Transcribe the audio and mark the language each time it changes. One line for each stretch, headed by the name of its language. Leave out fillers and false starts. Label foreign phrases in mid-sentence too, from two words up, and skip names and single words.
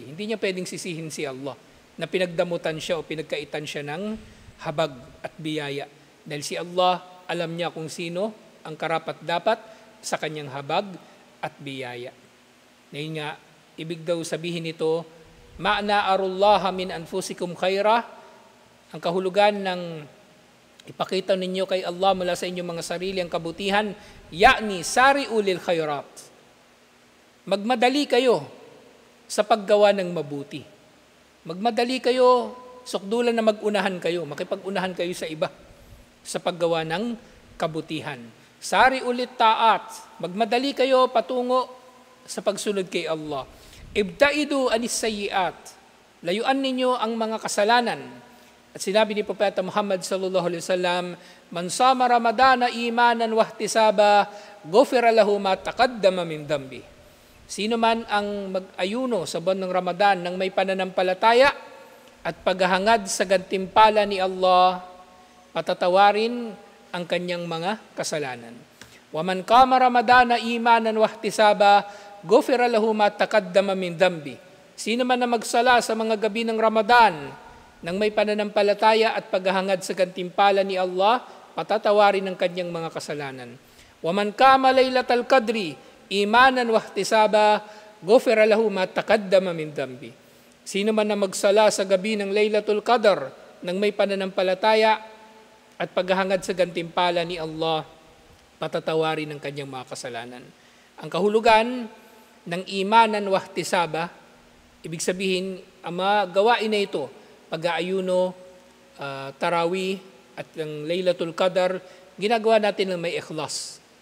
Filipino: Hindi niya pwedeng sisihin si Allah na pinagdamutan siya o pinagkaitan siya ng habag at biyaya. Dahil si Allah, alam niya kung sino ang karapat-dapat sa kanyang habag at biyaya. Ngayon nga, ibig daw sabihin nito,
Arabic: ما نأروا الله من أنفسكم خيرا,
Filipino: ang kahulugan ng ipakita ninyo kay Allah mula sa inyong mga sarili ang kabutihan,
Arabic: يعني سارعوا للخيرات.
Filipino: Magmadali kayo sa paggawa ng mabuti. Magmadali kayo, sukdulan na magunahan kayo, makipag-unahan kayo sa iba sa paggawa ng kabutihan.
Arabic: سارعوا للطاعات,
Filipino: magmadali kayo patungo sa pagsunod kay Allah.
Arabic: ابتعدوا عن السيئات,
Filipino: layuan ninyo ang mga kasalanan. At sinabi ni Propeta Muhammad
Arabic: صلى الله عليه وسلم من صام رمضان إيمانا واحتسابا غفر له ما تقدم من ذنبه.
Filipino: Sino man ang mag-ayuno sa buwan ng Ramadan nang may pananampalataya at paghahangad sa gantimpala ni Allah, patatawarin ang kanyang mga kasalanan.
Arabic: ومن قام رمضان إيمانا واحتسابا غفر له ما تقدم من ذنبه.
Filipino: Sino man na magsala sa mga gabi ng Ramadan nang may pananampalataya at paghahangad sa gantimpala ni Allah, patatawarin ang kanyang mga kasalanan.
Arabic: ومن قام ليلة القدر إيمانا واحتسابا غفر له ما تقدم من ذنبه.
Filipino: Sino man na magsala sa gabi ng Laylatul Qadr nang may pananampalataya at paghahangad sa gantimpala ni Allah, patatawarin ang kanyang mga kasalanan. Ang kahulugan ng
Arabic: إيمانا واحتسابا,
Filipino: ibig sabihin, ang mga gawain na ito, pag-aayuno, tarawih, at ang Laylatul Qadr, ginagawa natin ng may ikhlas.